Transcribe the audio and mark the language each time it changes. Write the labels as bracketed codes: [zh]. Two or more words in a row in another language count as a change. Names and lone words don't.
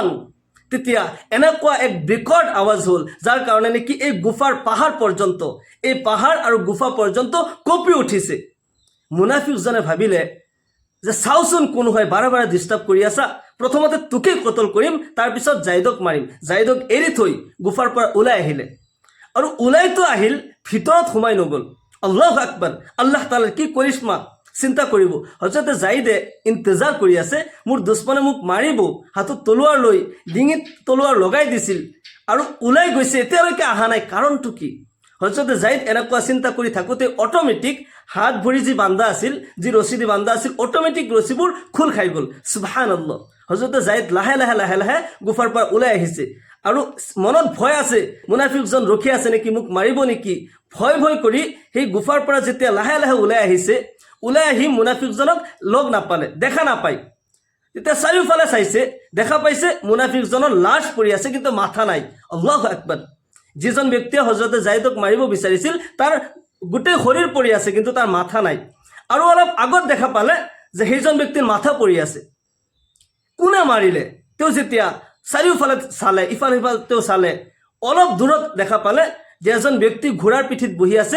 [as] তেতিয়া এনেকুৱা এক বিকট আৱাজ হ'ল, যাৰ কাৰণে নেকি এই গুফাৰ পাহাৰ পৰ্যন্ত, এই পাহাৰ আৰু গুফা পৰ্যন্ত কঁপি উঠিছে। মুনাফিকজনে ভাবিলে যে চাওচোন কোন হয়, বাৰে বাৰে ডিষ্টাৰ্ব কৰি আছা, প্ৰথমতে তোকেই কতল কৰিম, তাৰপিছত জাইদক মাৰিম। জাইদক এৰি থৈ গুফাৰ পৰা ওলাই আহিলে আৰু ওলাইতো আহিল, ভিতৰত সোমাই নগ'ল। [ar] الله أكبر, [as] আল্লাহ তাআলাৰ কি কৰিশ্মা চিন্তা কৰিব। হজৰতে জাইদে ইন্তজাৰ কৰি আছে, মোৰ দুশ্মনে মোক মাৰিব, হাতত তলোৱাৰ লৈ ডিঙিত তলোৱাৰ লগাই দিছিল আৰু ওলাই গৈছে, এতিয়ালৈকে অহা নাই, কাৰণটো কি? হজৰতে জাইদ এনেকুৱা চিন্তা কৰি থাকোঁতে অট'মেটিক হাত ভৰি যি বান্ধা আছিল, যি ৰছী দি বান্ধা আছিল, অট'মেটিক ৰছীবোৰ খোল খাই গ'ল। সুবহানাল্লাহ। হজৰতে জাইদ লাহে লাহে লাহে লাহে গুফাৰ পৰা ওলাই আহিছে আৰু মনত ভয় আছে, মুনাফিকজন ৰখি আছে নেকি, মোক মাৰিব নেকি, ভয় ভয় কৰি সেই গুফাৰ পৰা যেতিয়া লাহে লাহে ওলাই আহিছে, ওলাই আহি মুনাফিকজনক লগ নাপালে, দেখা নাপায়। তেতিয়া চাৰিওফালে চাইছে, দেখা পাইছে মুনাফিকজনৰ লাশ পৰি আছে, কিন্তু মাথা নাই। [ar] الله أكبر. [as] যিজন ব্যক্তিয়ে হজৰতে জাইদক মাৰিব বিচাৰিছিল, তাৰ গোটেই শৰীৰ পৰি আছে, কিন্তু তাৰ মাথা নাই। আৰু অলপ আগত দেখা পালে যে সেইজন ব্যক্তিৰ মাথা পৰি আছে। কোনে মাৰিলে? তেওঁ যেতিয়া চাৰিওফালে চালে, ইফাল সিফাল তেওঁ চালে, অলপ দূৰত দেখা পালে যে এজন ব্যক্তি ঘোঁৰাৰ পিঠিত বহি আছে।